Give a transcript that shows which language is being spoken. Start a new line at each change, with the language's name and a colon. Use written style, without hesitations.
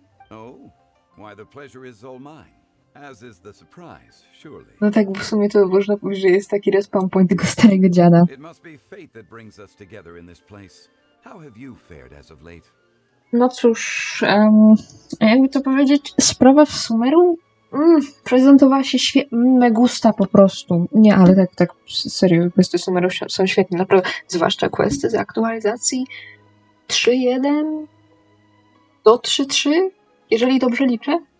English: Oh, why the pleasure is all mine. As is the surprise, surely.
Polish: No tak, bo w sumie to można powiedzieć, że jest taki respawn point tego starego dziada.
English: It must be fate that brings us together in this place. How have you fared as of late?
Polish: No cóż, jakby to powiedzieć, sprawa w Sumeru prezentowała się świetnie,
Spanish: me gusta
Polish: po prostu. Nie, ale tak serio, questy Sumeru są świetne, naprawdę, zwłaszcza questy z aktualizacji 3.1 do 3.3, jeżeli dobrze liczę.